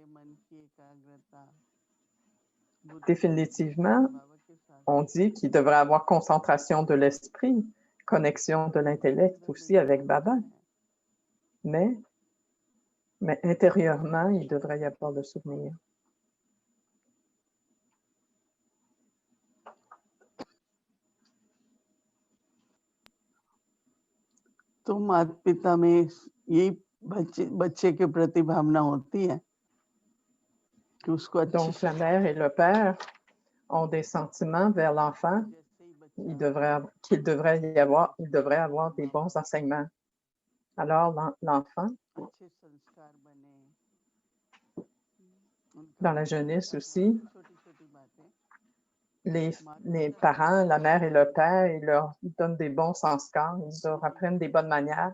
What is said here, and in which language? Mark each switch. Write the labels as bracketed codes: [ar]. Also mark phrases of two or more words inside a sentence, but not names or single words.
[fr] Définitivement, on dit qu'il devrait y avoir concentration de l'esprit, connexion de l'intellect aussi avec Baba. Mais intérieurement, il devrait y avoir le souvenir. [hi] तो माता पिता में यही बच्चे के प्रति भावना होती है कि उसको अच्छी [fr] Donc, la mère et le père ont des sentiments vers l'enfant. Il devrait avoir des bons enseignements. Alors, l'enfant, dans la jeunesse aussi, les parents, la mère et le père, ils leur donnent des bons sanskars, ils leur apprennent des bonnes manières.